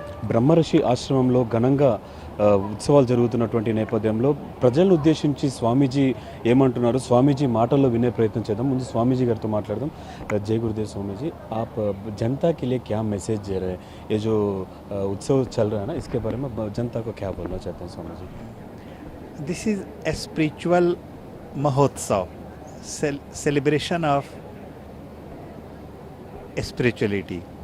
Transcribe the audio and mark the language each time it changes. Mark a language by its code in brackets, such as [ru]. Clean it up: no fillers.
[te] బ్రహ్మర్షి ఆశ్రమంలో ఘనంగా ఉత్సవాలు జరుగుతున్నటువంటి నేపథ్యంలో ప్రజలను ఉద్దేశించి స్వామీజీ ఏమంటున్నారు, స్వామీజీ మాటల్లో వినే ప్రయత్నం చేద్దాం. ముందు స్వాमीजी గారితో మాట్లాడదాం. [hi] जय गुरुदेव स्वामी जी, आप जनता के लिए क्या मैसेज दे रहे हैं? ये जो उत्सव चल रहा है ना, इसके बारे में जनता को क्या बोलना चाहते हैं Swami ji? [en] This is a spiritual mahotsav, celebration of spirituality.